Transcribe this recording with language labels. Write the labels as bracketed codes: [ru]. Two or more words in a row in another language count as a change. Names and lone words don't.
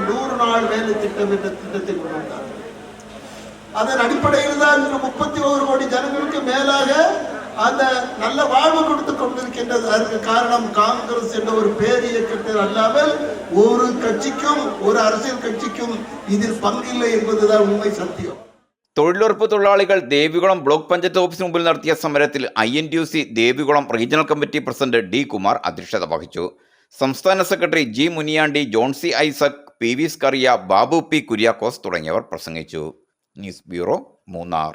[ta] 100 நாள் வேலை திட்டம் என்ற திட்டத்தை கொண்டு வந்தார். அதன் அடிப்படையில் தான் 31 கோடி ஜனங்களுக்கு மேலாக அந்த நல்ல வாழ்வு கொடுத்து கொண்டிருக்கின்றது. அதற்கு காரணம் காங்கிரஸ் என்ற ஒரு பேர் இயக்கத்தில் அல்லாமல் ஒரு கட்சிக்கும் ஒரு அரசியல் கட்சிக்கும் இதில் பங்கில்லை என்பதுதான் உண்மை சத்தியம். [ml] തൊഴിലുറപ്പ് തൊഴിലാളികൾ ദേവികുളം ബ്ലോക്ക് പഞ്ചായത്ത് ഓഫീസിന് മുമ്പിൽ നടത്തിയ സമരത്തിൽ INTUC ദേവികുളം റീജിയണൽ കമ്മിറ്റി പ്രസിഡന്റ് D കുമാർ അധ്യക്ഷത വഹിച്ചു. സംസ്ഥാന സെക്രട്ടറി G മുനിയാണ്ടി, ജോൺ C ഐസക്, PV സ്കറിയ, ബാബു P കുര്യാക്കോസ് തുടങ്ങിയവർ പ്രസംഗിച്ചു. ന്യൂസ് ബ്യൂറോ, മൂന്നാർ.